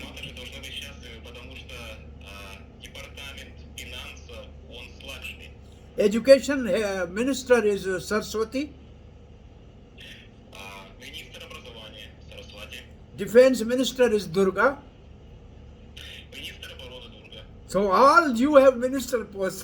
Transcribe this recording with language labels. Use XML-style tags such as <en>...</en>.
<ru>Мамы же должны быть счастливы, потому что департамент финансов, он с Лакшми.</ru> <en>education minister is Saraswati.</en> <ru>Министр образования Сарасвати.</ru> <en>Defense minister is Durga.</en> <ru>Министр обороны Дурга.</ru> <en>So all you have minister posts.</en>